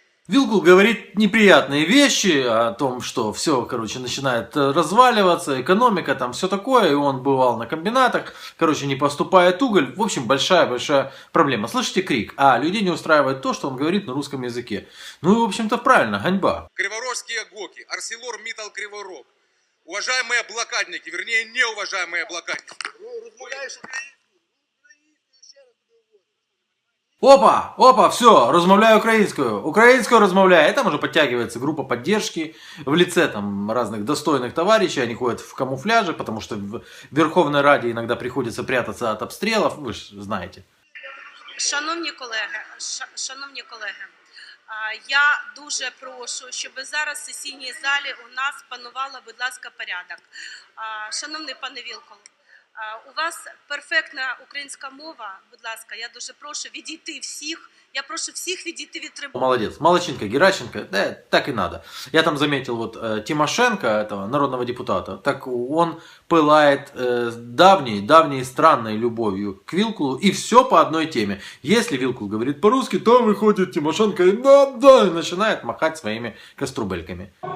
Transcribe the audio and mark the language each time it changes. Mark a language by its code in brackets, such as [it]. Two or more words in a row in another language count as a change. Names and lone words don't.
[ru] Вилкул говорит неприятные вещи о том, что все, короче, начинает разваливаться, экономика, там все такое, и он бывал на комбинатах, короче, не поступает уголь. В общем, большая-большая проблема. Слышите крик? А людей не устраивает то, что он говорит на русском языке. Ну и, в общем-то, правильно, ганьба. Криворожские ГОКи, Арселор Миттал Криворог. Уважаемые блокадники, вернее, неуважаемые блокадники. [uk] Опа, все, розмовляю українською. Українською розмовляю. [ru] И там уже подтягивается группа поддержки в лице там разных достойных товарищей. Они ходят в камуфляже, потому что в Верховной Раде иногда приходится прятаться от обстрелов. Вы же знаете. [uk] Шановні колеги, я дуже прошу, щоб зараз в сесійній залі у нас панувала, будь ласка, порядок. Шановний пане Вілкул, у вас перфектна українська мова, будь ласка, я дуже прошу відійти всіх, я прошу всіх відійти від трибуни. [ru] Молодец, Молодченко, Геращенко, да, так и надо. Я там заметил вот Тимошенко, этого народного депутата, так он пылает давней странной любовью к Вилкулу, и все по одной теме. Если Вилкул говорит по-русски, то выходит Тимошенко и да, и начинает махать своими каструбельками.